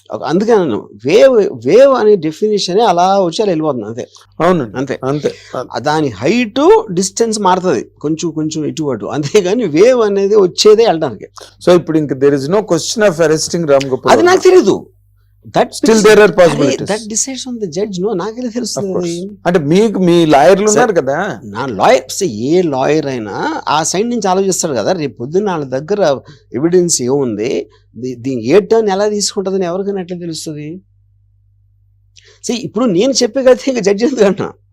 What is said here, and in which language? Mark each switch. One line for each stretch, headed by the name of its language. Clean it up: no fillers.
Telugu: అందుకే నన్ను వేవ్ అనే డెఫినేషన్ అలా వచ్చి అలా వెళ్ళిపోతుంది అంతే. అవును, అంతే. దాని హైట్ డిస్టెన్స్ మారుతుంది కొంచెం ఇటు అటు, అంతేగాని వేవ్ అనేది వచ్చేదే వెళ్ళడానికి.
English: సో ఇప్పుడు ఇంకా there is no question of arresting Ram Gopal.
Telugu: అది నాకు తెలీదు.
English: Still there are possibilities. That decides on the judge.
Telugu: No, నాకే తెలుస్తుంది. అంటే మీకు మీ లాయర్లు ఉన్నారు కదా. నా లాయర్, ఏ లాయర్ అయినా ఆ సైడ్ నుంచి ఆలోచిస్తాడు కదా. రేపు పొద్దున్న వాళ్ళ దగ్గర ఎవిడెన్స్ ఏముంది, దీని ఏ టర్న్ ఎలా తీసుకుంటుందని ఎవరికైనా ఎట్లా తెలుస్తుంది? ఇప్పుడు నేను చెప్పే కదా ఇంకా జడ్జి ఎందుకంటున్నా.